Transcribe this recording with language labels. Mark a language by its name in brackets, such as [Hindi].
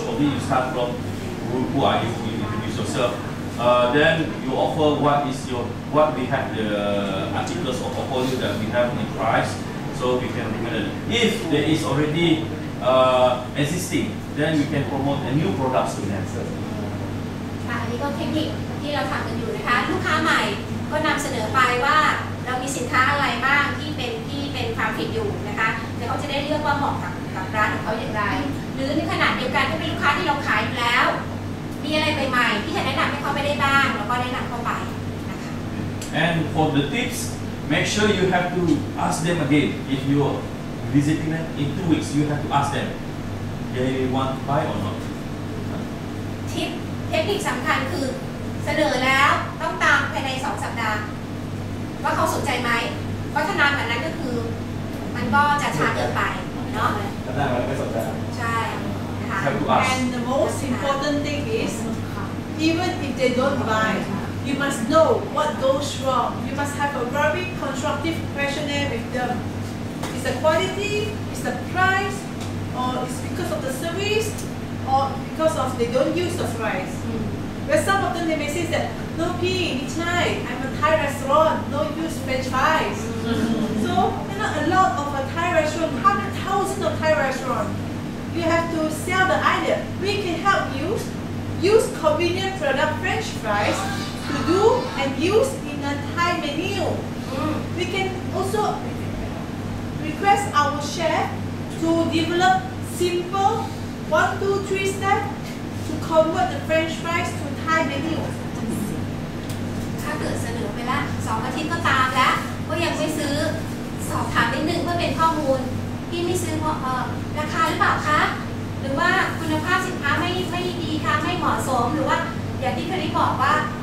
[English] Probably you start from who are you? You introduce yourself. Then you offer what we have the articles or portfolio that we have in price, so we can recommend it. If there is already existing, then we can promote a new products to them. [Thai] ค่ะอันนี้ก็เทคนิคที่เราทำกันอยู่นะคะลูกค้าใหม่ก็นำเสนอไปว่าเรามีสินค้าอะไรบ้างที่เป็นFarmfieldอยู่นะคะเดี๋ยวเขาจะได้เลือกว่าเหมาะกับร้านของเขาอย่างไรหรือในขณะเดียวกันถ้าเป็นลูกค้าที่เราขายอยู่แล้วมีอะไรใหม่ๆที่จะแนะนำให้เขาไม่ได้บ้างแล้วก็แนะนำเข้าไปนะคะ [English] And for the tips, make sure you have to ask them again. If you are visiting them in 2 weeks, you have to ask them, they want to buy or not. [Thai] ทิปเทคนิคสำคัญคือเสนอแล้วต้องตามภายใน2 สัปดาห์ว่าเขาสนใจไหมเพราะถ้านานกว่านั้นก็คือมันก็จะช้าเกินไปเนาะใช่นะคะ [English] Have to ask. And the most important thing is, even if they don't buy, you must know what goes wrong. You must have a very constructive questionnaire with them. Is the quality, is the price, or is because of the service, or because of they don't use the fries. But some of them they may say that no I'm a Thai restaurant, no use French fries. So there are a lot of a Thai restaurant, 100,000 of Thai restaurants. You have to sell the idea. We can help you use convenient product French fries to do and use in a Thai menu. We can also request our chef to develop simple 1, 2, 3 steps to convert the French fries to Thai menu. [Thai] ถ้าเกิดเสนอไปละ2 อาทิตย์ก็ตามแล้วก็ยังไม่ซื้อสอบถามนิดนึงเพื่อเป็นข้อมูลพี่ไม่ซื้อเพราะราคาหรือเปล่าคะหรือว่าคุณภาพสินค้าไม่ดีค่ะไม่เหมาะสมหรือว่าอย่างที่เคยบอกว่า